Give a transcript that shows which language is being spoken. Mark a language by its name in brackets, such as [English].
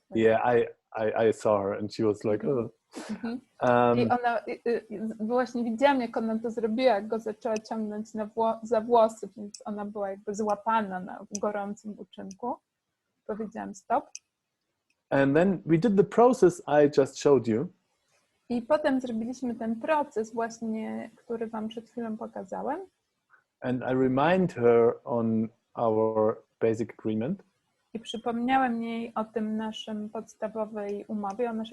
[English] Yeah, I saw her and she was like, oh. [Polish] I ona właśnie widziałam, jak ona to zrobiła, jak go zaczęła ciągnąć za włosy, więc ona była jakby złapana w gorącym uczynku. Powiedziałam stop. [English] And then we did the process I just showed you. [Polish] I potem zrobiliśmy ten proces właśnie, który wam przed chwilą pokazałem. [English] And I remind her on our basic agreement. [Polish] I przypomniałem jej o tym naszej podstawowej umowie.